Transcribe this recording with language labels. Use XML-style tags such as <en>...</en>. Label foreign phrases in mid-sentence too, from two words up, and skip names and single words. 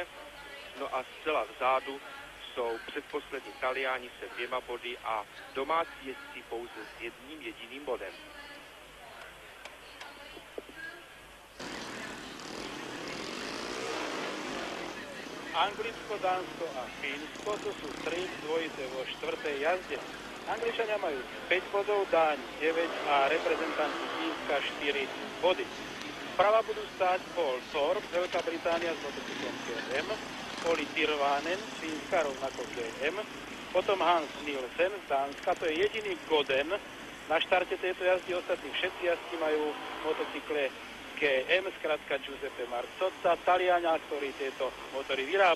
<cs>No a zcela vzadu jsou předposlední Taliáni se 2 body a domácí jezdci pouze s 1 jediným bodem.</cs> <sk>Anglicko, Dánsko a Fínsko, to sú 3 dvojité vo 4. jazde. Angličania majú 5 bodov, Dáni 9 a reprezentanti Fínska 4 body. Vprava budú stáť Paul Thorpe, Veľká Británia s motocyklom KM, Olli Tirvainen z Fínska, rovnako KM, potom Hans Nielsen z Dánska, to je jediný Goden na štarte tejto jazdy, ostatní všetci jazdci majú motocykle KM, skratka Giuseppe Marcotta, Taliana, ktorý tieto motory vyrába.</sk>